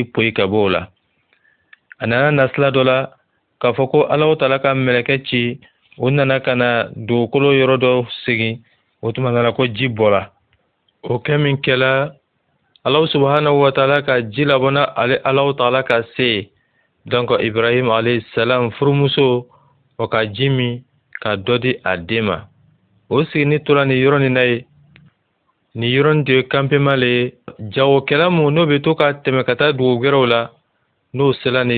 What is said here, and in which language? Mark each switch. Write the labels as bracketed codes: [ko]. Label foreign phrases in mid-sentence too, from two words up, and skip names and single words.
[bm] poyi ka bɔ o la a nana nasila dɔ la k'a fɔ ko [ar] الله تعالى [bm] ka mɛlɛkɛ ci o nana ka na dugukolo yɔrɔ dɔ segin o tuma na ko ji bɔra o kɛ min kɛla [ar] الله سبحانه وتعالى [bm] ka ji labɔna [ar] الله تعالى [bm] ka se donc Ibrahim [ar] عليه السلام [bm] furumuso o ka ji min ka dɔ di a den ma o sigini tora ni yɔrɔ nin na ye ni yɔrɔ nin de ye campement le ye jagokɛla mun n'o bɛ to ka tɛmɛ ka taa dugu wɛrɛw la n'o sela ni